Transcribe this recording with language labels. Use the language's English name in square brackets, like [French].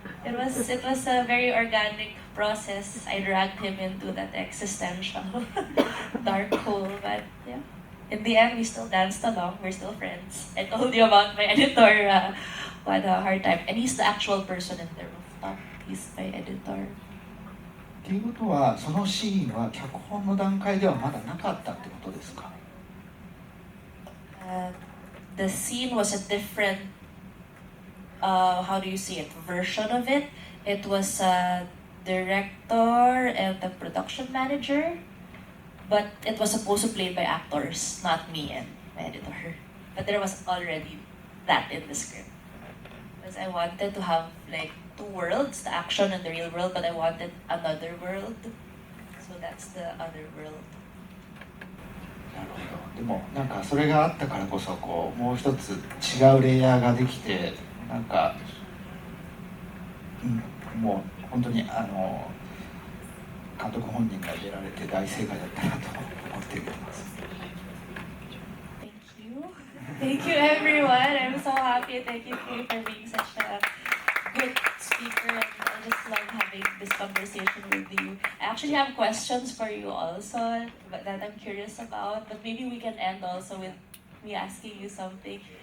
[English] It was a very organic process. I dragged him into that existential dark hole, but yeah. In the end, we still danced along. We're still friends. I told you about my editor who had a hard time. And he's the actual person in the rooftop. He's my editor. [Japanese] っていうことは、そのシーンは脚本の段階ではまだなかったってことですか？ [English] The scene was a different, how do you say it, version of it. It was a director and the production manager. But it was supposed to be played by actors, not me and my editor. But there was already that in the script. Because I wanted to have like two worlds, the action and the real world, but I wanted another world. So that's the other world. [Japanese] なるほど。でもなんかそれがあったからこそこうもう一つ違うレイヤーができてなんか、もう本当に監督本人が出られて大正解だったなと思っています。 [English] Thank you. Thank you everyone. I'm so happy. Thank you for being such a good speaker and I just love having this conversation with you. I actually have questions for you also that I'm curious about, but maybe we can end also with me asking you something.